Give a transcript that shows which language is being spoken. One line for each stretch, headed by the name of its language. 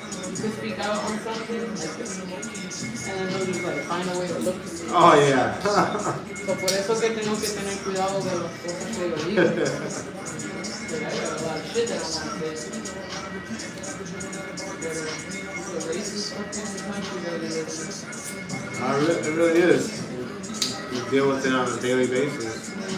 English: You could speak out on something, and then they'll just like find a way to look at you. Oh yeah. So
Spanish: So por eso que tengo que tener cuidado de las cosas que yo digo.
English: Like, I got a lot of shit that I want to say. But the racist fucking country that it is. It really is. You deal with it on a daily basis.